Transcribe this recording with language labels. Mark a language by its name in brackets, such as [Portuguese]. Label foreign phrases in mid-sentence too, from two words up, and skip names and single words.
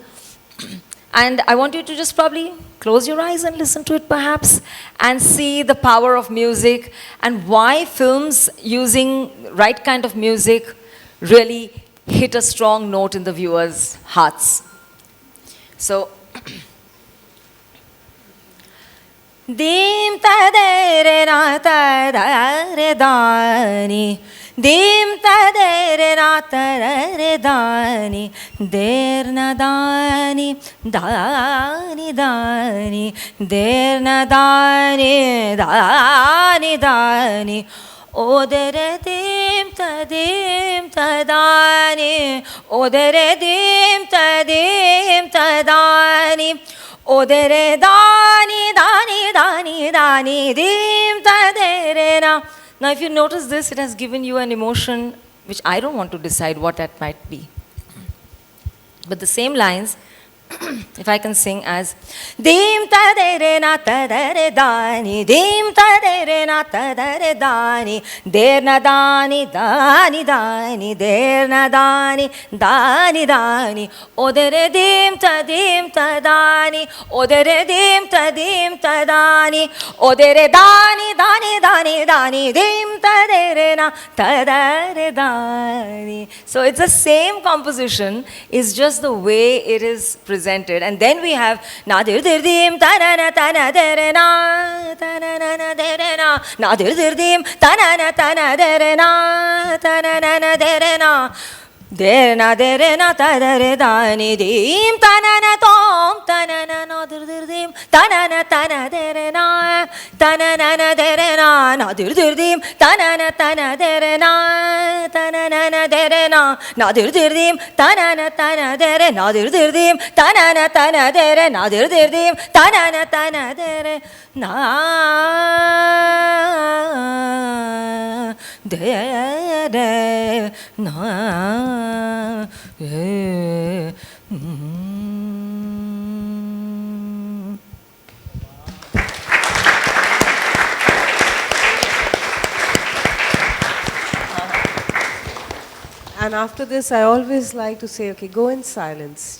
[English] And I want you to just probably close your eyes and listen to it perhaps and see the power of music and why films using right kind of music really hit a strong note in the viewers' hearts. So, Dim ta de re na ta da re da ni, dim ta de re na ta da re da ni, der na da ni, da ni da ni, der na da ni, da ni da ni. O dere dim ta da ni, o dere dim ta da ni. O dere dani dani dani dani dim ta dere na. Now if you notice this, it has given you an emotion which I don't want to decide what that might be. But the same lines, if I can sing as dim ta dere na ta dere dani, dim ta dere na ta dere dani, der na dani dani dani, der na dani dani dani, o dere dim ta dani, o dere dim ta dani, o dere dani dani dani dani, dim ta dere na ta dere dani. So it's the same composition, it's just the way it is presented. And then we have na dir dir dim ta na dere na ta na dere na, na dir dir dim ta na dere na dere na. Der na ta dere dani dim ta na tom ta na dir dir dim tanana tana dere na, tanana dere na, na dir dir dim, tanana tana dere na, tanana dere na, na dir dir dim, tanana tana dere, na dir dir dim, tanana tana dere, na dir dir dim, tanana tana dere na dere na And after this, I always like to say, okay, go in silence.